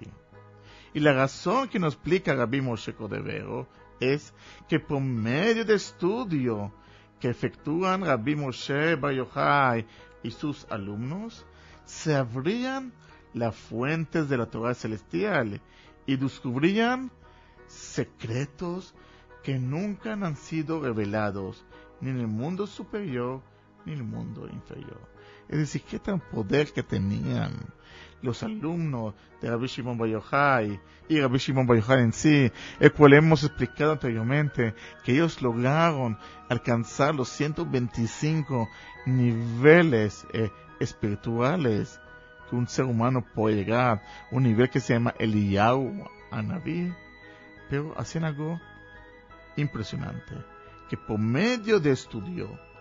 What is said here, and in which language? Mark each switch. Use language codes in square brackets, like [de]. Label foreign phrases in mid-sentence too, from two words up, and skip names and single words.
[es] Y la razón que nos explica Rabbi Moshe Cordovero es que por medio de estudio que efectúan Rabbi Moshe Bar Yochai y sus alumnos, se abrían las fuentes de la Torah celestial y descubrían secretos que nunca han sido revelados ni en el mundo superior ni en el mundo inferior. Es decir, qué tan poder que tenían los alumnos de Rabbi Shimon Bar Yochai y Rabbi Shimon Bar Yochai en sí, el cual hemos explicado anteriormente, que ellos lograron alcanzar los 125 niveles espirituales que un ser humano puede llegar, un nivel que se llama Eliyahu Anabí, pero hacían algo impresionante, que por medio de estudio